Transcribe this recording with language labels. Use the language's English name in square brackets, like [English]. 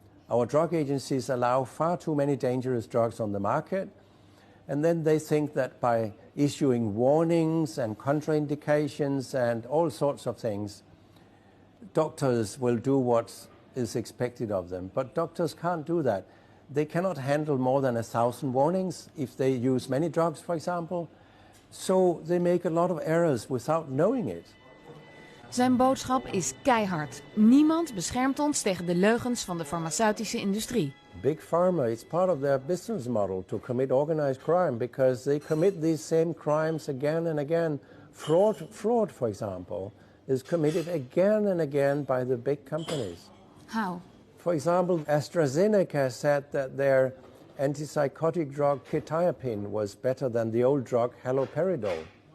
[English] Our drug agencies allow far too many dangerous drugs on the market, and then they think that by issuing warnings and contraindications and all sorts of things, doctors will do what is expected of them. But doctors can't do that. They cannot handle more than 1,000 warnings if they use many drugs, for example. So they make a lot of errors without knowing it. [Dutch] Zijn boodschap is keihard. Niemand beschermt ons tegen de leugens van de farmaceutische industrie. [English] Big Pharma, it's part of their business model to commit organized crime because they commit these same crimes again and again. Fraud, for example, is committed again and again by the big companies. How? For example, AstraZeneca said that their antipsychotic drug quetiapine was better than the old drug haloperidol.